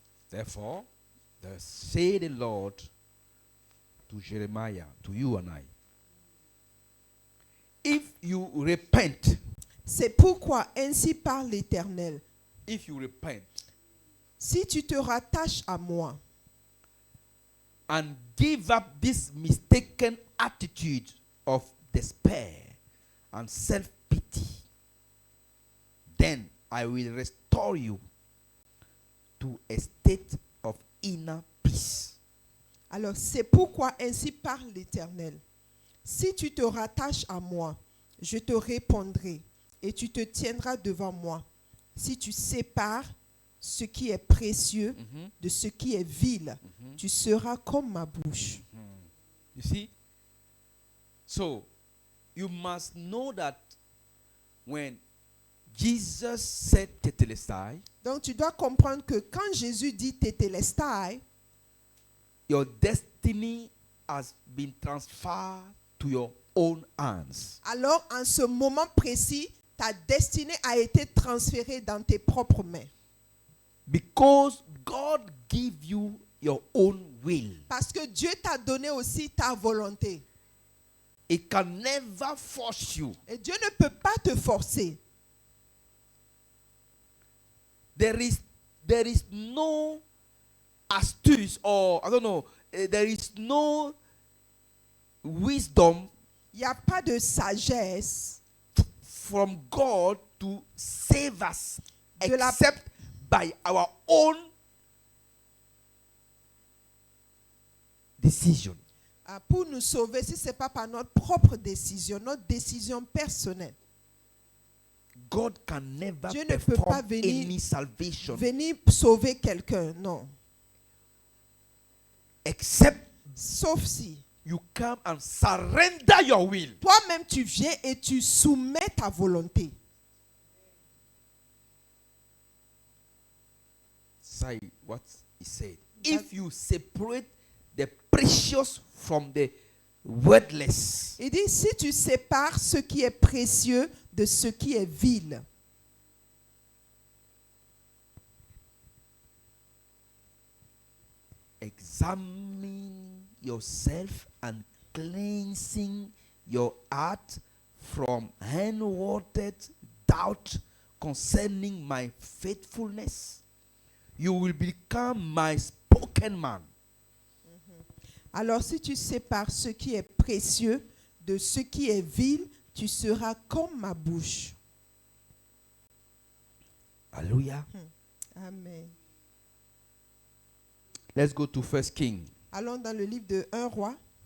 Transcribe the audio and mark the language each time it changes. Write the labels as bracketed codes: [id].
[en] Therefore, thus say the Lord to Jeremiah, to you and I, if you repent, [fr] C'est pourquoi ainsi parle l'Éternel. [en] if you repent [fr] Si tu te rattaches à moi [en] and give up this mistaken attitude of despair and self-pity, then I will restore you to a state of inner peace. [fr] Alors c'est pourquoi ainsi parle l'Éternel. Si tu te rattaches à moi, je te répondrai et tu te tiendras devant moi. Si tu sépares ce qui est précieux de ce qui est vil, tu seras comme ma bouche. [en] You see? So, you must know that when Jesus said tetelestai, [fr] Donc tu dois comprendre que quand Jésus dit tétélestai, [en] your destiny has been transferred to your own hands. [fr] alors en ce moment précis, ta destinée a été transférée dans tes propres mains. [en] Because God gave you your own will. [fr] Parce que Dieu t'a donné aussi ta volonté. [en] He can never force you. [fr] Et Dieu ne peut pas te forcer. [en] There is no astuce, or I don't know, there is no wisdom [fr] Il n'y a pas de sagesse [en] from God to save us [fr] De la- [en] except by our own decision. [fr] pour nous sauver si ce n'est pas par notre propre décision, notre décision personnelle. [en] God can never [fr] Dieu ne peut pas [en] perform [fr] venir- [en] any salvation [fr] Venir sauver quelqu'un, non. [en] except [fr] Sauf si [en] you come and surrender your will. [fr] toi-même tu viens et tu soumets ta volonté. [en] Say what he said. That- If you separate the precious from the worthless, [fr] Il dit, si tu sépares ce qui est précieux de ce qui est vil, [en] examine yourself and cleansing your heart from unwanted doubt concerning my faithfulness, you will become my spoken man. [fr] alors si tu sépares ce qui est précieux de ce qui est vil, tu seras comme ma bouche. [en] Hallelujah. Amen. Let's go to 1 King. [fr] Allons dans le livre de 1 roi,